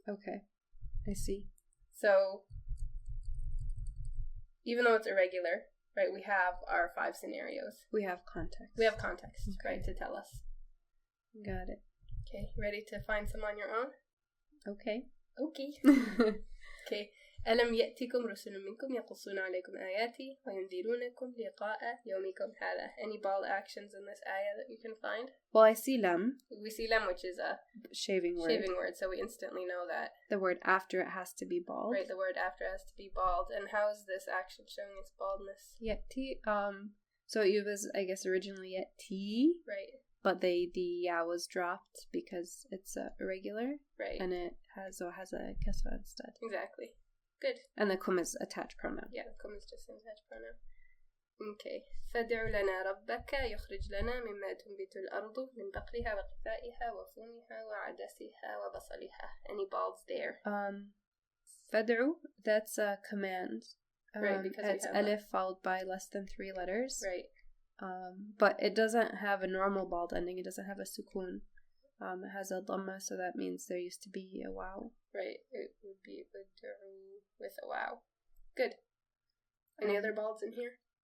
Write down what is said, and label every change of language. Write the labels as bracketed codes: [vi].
[en] Okay. I see. So, even though it's irregular, right, we have our 5 scenarios. We have context. We have context, okay. Right, to tell us. Got it. Okay, ready to find some on your own? Okay. Okay. Okay. [ar] ألم يأتكم رسل منكم يقصون عليكم آياتي وينذرونكم لقاء يومكم هذا. [en] Any bald actions in this ayah that you can find? Well, I see lam. We see lam, which is a shaving word, so we instantly know that. The word after it has to be bald. Right, the word after has to be bald. And how is this action showing its baldness? Yeti, so it was, I guess, originally yeti. Right. But the ya was dropped because it's irregular. Right. And it has a kasra instead. Exactly. Good. And the kum is attached pronoun. Yeah, the kum is just an attached pronoun. Okay. [ar] فادع لنا ربك يخرج لنا مما تنبت الأرض من بقلها وقثائها وفومها وعدسها وبصلها. [en] Any balds there? فادع, that's a command. Right, because it's alif followed by less than 3 letters. Right. But it doesn't have a normal bald ending. It doesn't have a sukun. It has a dhamma, so that means there used to be a wow. Right. It would be with a wow. Good. Any other balds in here?